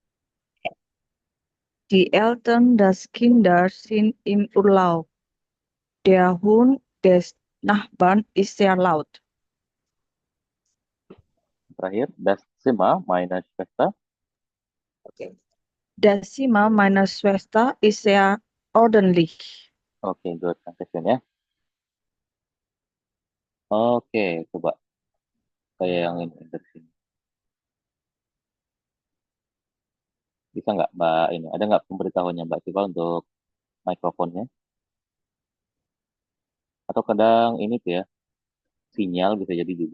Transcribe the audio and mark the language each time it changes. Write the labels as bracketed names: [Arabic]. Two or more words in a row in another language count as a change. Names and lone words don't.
[German] Die Eltern des Kindes sind im Urlaub. Der Hund des Nachbarn ist sehr laut. Terakhir, das Zimmer meiner Schwester. Das Zimmer meiner Schwester ist sehr ordentlich. [Indonesian] Oke, good. Questionnya. Oke, coba saya yang ini dari sini. Bisa nggak Mbak ini? Ada nggak pemberitahuannya Mbak Siva untuk mikrofonnya? Atau kadang ini tuh ya, sinyal bisa jadi juga.